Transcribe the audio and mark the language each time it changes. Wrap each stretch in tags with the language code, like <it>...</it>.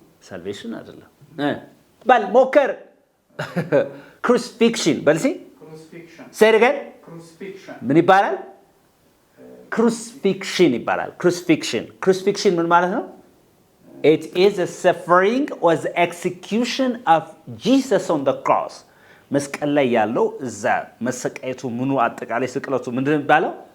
<am>Salvation አይደለም. በል ሞከር. Crucifixion በልሲ</am> <en>say it again.</en> <am>ምን ይባላል? Crucifixion ይባላል. Crucifixion ምን ማለት ነው?</am> <en>It is a suffering or the execution of Jesus on the cross.</en> <am>መስቀል ላይ ያለው እዛ መሰቀየቱ ምኑ አጠቃላይ ስቅለቱ ምንድነው የሚባለው?</am>